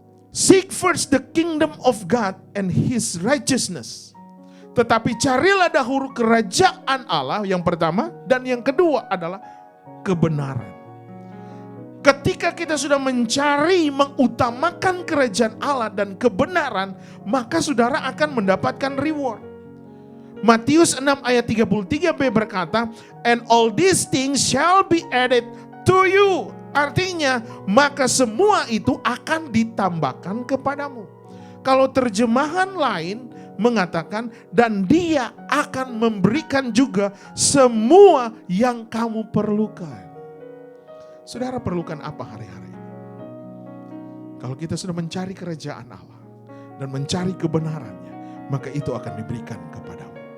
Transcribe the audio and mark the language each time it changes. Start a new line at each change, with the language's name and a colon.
English: Seek first the kingdom of God and His righteousness.
Indonesian: Tetapi carilah dahulu kerajaan Allah yang pertama, dan yang kedua adalah kebenaran. Ketika kita sudah mencari, mengutamakan kerajaan Allah dan kebenaran, maka saudara akan mendapatkan reward. Matius 6 ayat 33b berkata,
English: and all these things shall be added to you.
Indonesian: Artinya, maka semua itu akan ditambahkan kepadamu. Kalau terjemahan lain mengatakan, dan Dia akan memberikan juga semua yang kamu perlukan. Saudara perlukan apa hari-hari ini? Kalau kita sudah mencari kerajaan Allah dan mencari kebenarannya, maka itu akan diberikan kepadamu.